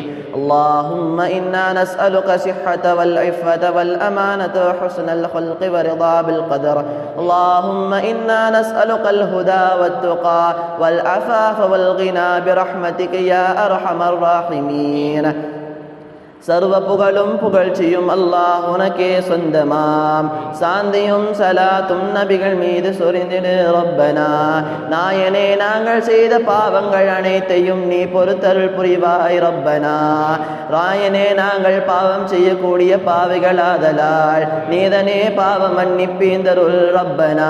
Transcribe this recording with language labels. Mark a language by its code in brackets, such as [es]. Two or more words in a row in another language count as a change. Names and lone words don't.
[ar] اللهم إنا نسألك صحة والعفة والأمانة وحسن الخلق ورضا بالقدر. اللهم إنا نسألك الهدى والتقى والعفاف والغنى برحمتك يا أرحم الراحمين. [ta] சர்வ புகழும் புகழ்ச்சியும் அல்லாஹ் உனக்கே சொந்தமாம். சாந்தியும் சலாத்தும் நபிகள் மீது சொரிந்திடு ரப்பனா. நாயனே, நாங்கள் செய்த பாவங்கள் அனைத்தையும் நீ பொறுத்தருள் புரிவாய் ரப்பனா. ராயனே, நாங்கள் பாவம் செய்யக்கூடிய பாவிகளாதலால் நீதனே பாவம் மன்னிப்பீந்தருள் ரப்பனா.